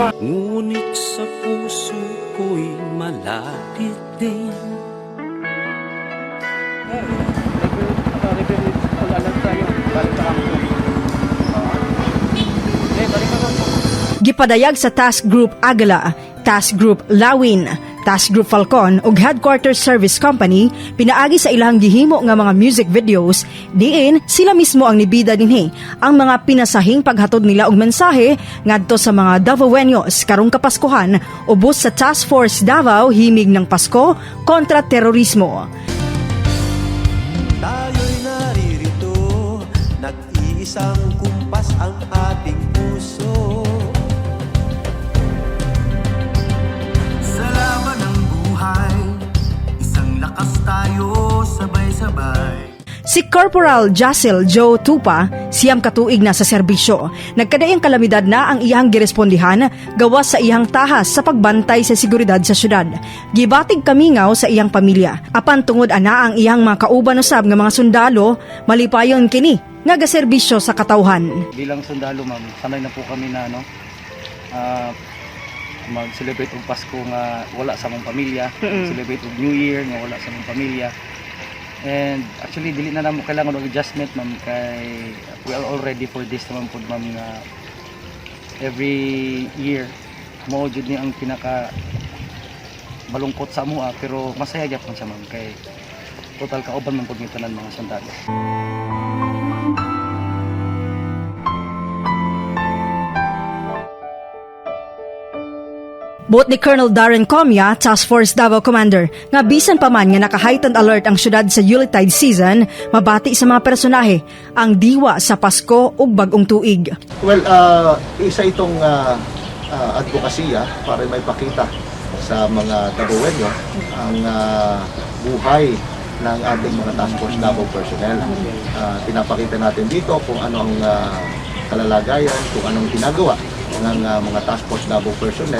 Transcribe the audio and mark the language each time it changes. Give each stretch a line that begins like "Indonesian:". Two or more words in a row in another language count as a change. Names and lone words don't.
Filipino: Ngunit sa puso ko'y malapit din.
Cebuano: Gipadayag sa Task Group Agala, Task Group Lawin, Task Group Falcon ug Headquarters Service Company pinaagi sa ilahang gihimo nga mga
English: music videos
Cebuano: diin sila mismo ang nibida dinhi ang mga pinasahing paghatod nila og mensahe ngadto sa mga Davaoenos karong Kapaskuhan ubos sa Task Force Davao
Filipino: himig ng Pasko
Cebuano: kontra terorismo.
Filipino: Tayo'y naririto, nag-iisang kumpas ang ating puso. Sa laban ng buhay, isang lakas tayo sabay-sabay.
Cebuano: Si Corporal Jacel Joe Tupa, siyam katuig na sa serbisyo. Nagkadaing kalamidad na ang iyang girespondihan gawas sa iyang tahas sa pagbantay sa seguridad sa syudad. Gibatig kamingaw sa iyang pamilya. Apan tungod ana ang iyang mga kauban usab nga mga sundalo, malipayon kini nga gaserbisyo sa katawhan.
Filipino: Bilang sundalo,
Cebuano: ma'am,
Filipino: sanay na po kami na mag-celebrate
Cebuano: og Pasko nga wala sa mong pamilya, celebrate og New Year nga wala sa mong pamilya. And actually dili na namo kailangan og adjustment, ma'am, kay
English: we are all ready for this
Cebuano: naman po, ma'am, nga every year mo jud ni ang pinaka malungkot sa amoa pero masaya gyapon siya, ma'am, kay total kauban man pud ni tanan mga sundalo. Buot ni Colonel Darren Comia, Task Force Davao Commander, nga bisan pa man nga naka-heightened alert ang syudad sa
English: Yuletide season,
Cebuano: mabati sa mga personahe ang diwa sa Pasko ug bag-ong tuig.
Filipino: Well, isa itong advokasya para may pakita sa mga Davaoenyo ang buhay ng ating mga Task Force Davao personnel. Pinapakita natin dito kung ano ang kalalagayan, kung anong ginagawa ng mga Task Force Davao personnel.